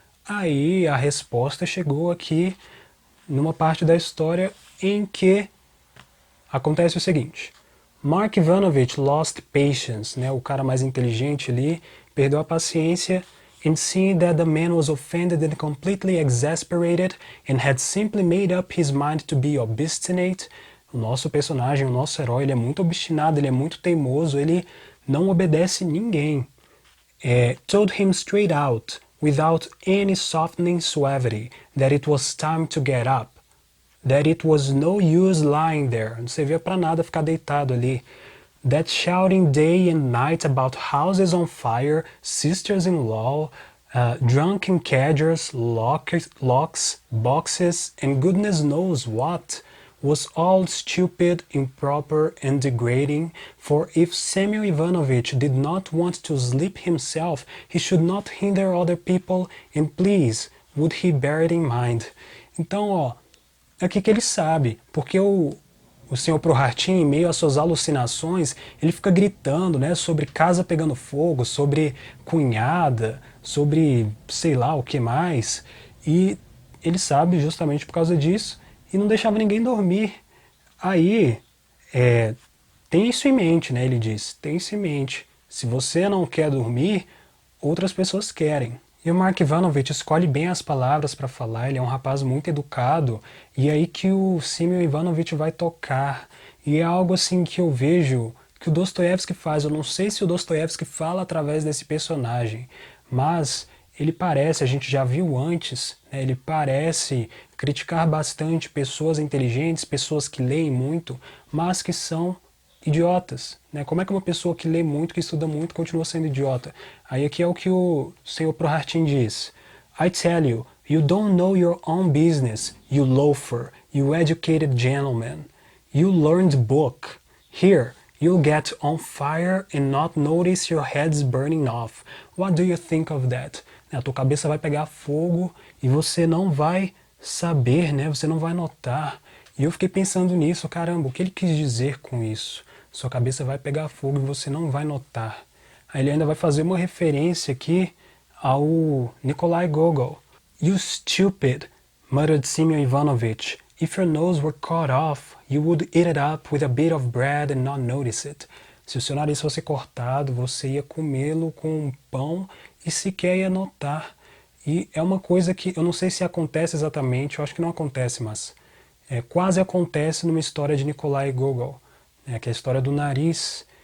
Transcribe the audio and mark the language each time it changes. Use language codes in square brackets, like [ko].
[pt] Aí a resposta chegou aqui numa parte da história em que acontece o seguinte: Mark Ivanovich [en] lost patience, [pt] né, o cara mais inteligente ali, perdeu a paciência, [en] and seeing that the man was offended and completely exasperated and had simply made up his mind to be obstinate, [pt] o nosso personagem, o nosso herói, ele é muito obstinado, ele é muito teimoso, ele não obedece ninguém. [en] Told him straight out, without any softening suavity, that it was time to get up, that it was no use lying there, [pt] não servia para nada ficar deitado ali, [en] that shouting day and night about houses on fire, sisters-in-law, drunken cadgers, locks, boxes, and goodness knows what, was all stupid, improper, and degrading, for if Samuel Ivanovich did not want to sleep himself, he should not hinder other people, and please, would he bear it in mind. [pt] Então, ó, é aqui que ele sabe, porque o Sr. Prokhartchin, em meio às suas alucinações, ele fica gritando, né, sobre casa pegando fogo, sobre cunhada, sobre sei lá o que mais, e ele sabe justamente por causa disso, e não deixava ninguém dormir. Aí, tem isso em mente, né, ele diz, tem isso em mente. Se você não quer dormir, outras pessoas querem. E o Mark Ivanovich escolhe bem as palavras para falar, ele é um rapaz muito educado, e é aí que o Simeon Ivanovich vai tocar. E é algo assim que eu vejo que o Dostoiévski faz. Eu não sei se o Dostoiévski fala através desse personagem, mas ele parece, a gente já viu antes, né, ele parece criticar bastante pessoas inteligentes, pessoas que leem muito, mas que são idiotas, né? Como é que uma pessoa que lê muito, que estuda muito, continua sendo idiota? Aí aqui é o que o Sr. Prokhartchin diz. [en] I tell you, you don't know your own business, you loafer, you educated gentleman. You learned book. Here, you'll get on fire and not notice your head's burning off. What do you think of that? [pt] A tua cabeça vai pegar fogo e você não vai saber, né? Você não vai notar. E eu fiquei pensando nisso, caramba, o que ele quis dizer com isso? Sua cabeça vai pegar fogo e você não vai notar. Aí ele ainda vai fazer uma referência aqui ao Nikolai Gogol. [en] You stupid, muttered Simeon Ivanovich. If your nose were cut off, you would eat it up with a bit of bread and not notice it. [pt] Se o seu nariz fosse cortado, você ia comê-lo com um pão e sequer ia notar. E é uma coisa que eu não sei se acontece exatamente, eu acho que não acontece, mas quase acontece numa história de Nikolai Gogol, que é a história do nariz.